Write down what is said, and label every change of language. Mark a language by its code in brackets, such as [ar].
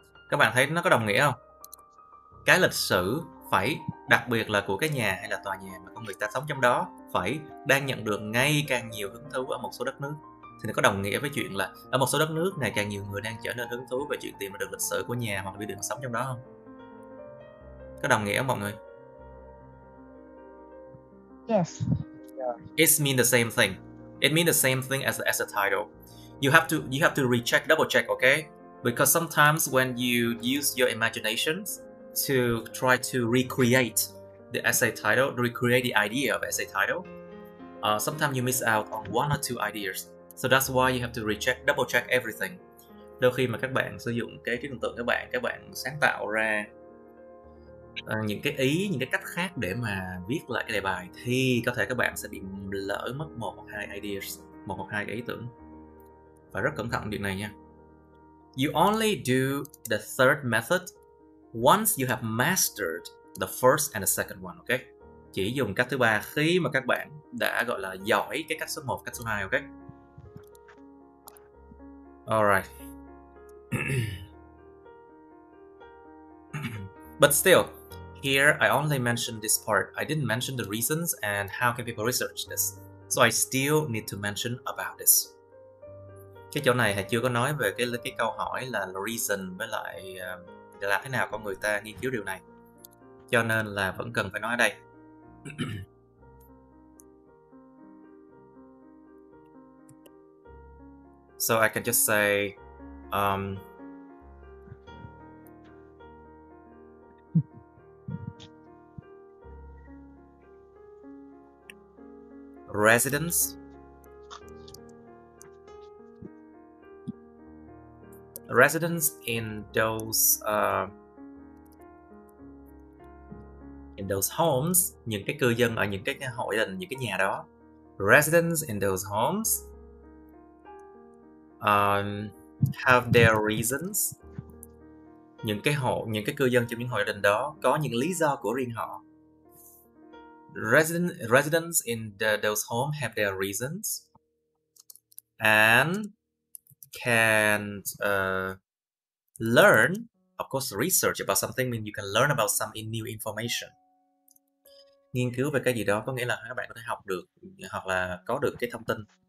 [vi] Các bạn thấy nó có đồng nghĩa không? Cái lịch sử đặc biệt là của cái nhà hay là tòa nhà mà con người ta sống trong đó đang nhận được ngày càng nhiều hứng thú ở một số đất nước. Thì nó có đồng nghĩa với chuyện là ở một số đất nước ngày càng nhiều người đang trở nên hứng thú về chuyện tìm ra được lịch sử của nhà hoặc là building sống trong đó không? Có đồng nghĩa không mọi người? [en] Yes. It means the same thing. It means the same thing as the title. You have to recheck, double check, okay? Because sometimes when you use your imaginations to try to recreate the essay title, recreate the idea of essay title, sometimes you miss out on one or two ideas. So that's why you have to recheck, double check everything. [vi] Đôi khi mà các bạn sử dụng cái trí tưởng tượng các bạn sáng tạo ra những cái ý, những cái cách khác để mà viết lại cái đề bài thì có thể các bạn sẽ bị lỡ mất một hoặc hai cái ý tưởng. Phải rất cẩn thận chuyện này nha. [en] You only do the third method once you have mastered the first and the second one, okay? [vi] Chỉ dùng cách thứ ba khi mà các bạn đã gọi là giỏi cái cách số 1, cách số 2, okay? [en] Alright. But still, here I only mentioned this part. I didn't mention the reasons and how can people research this. So I still need to mention about this. [vi] Cái chỗ này Hà chưa có nói về cái câu hỏi là reason với lại để làm thế nào con người ta nghiên cứu điều này. Cho nên là vẫn cần phải nói ở đây. [en] So I can just say residents in those homes, [vi] những cái cư dân ở những cái hộ gia đình, những cái nhà đó. [en] Residents in those homes have their reasons. [vi] Những cái cư dân trong những hộ gia đình đó có những lý do của riêng họ. [en] Residents in those homes have their reasons and can learn, of course, research about something means you can learn about some new information. [vi] Nghiên cứu về cái gì đó có nghĩa là các bạn có thể học được hoặc là có được cái thông tin.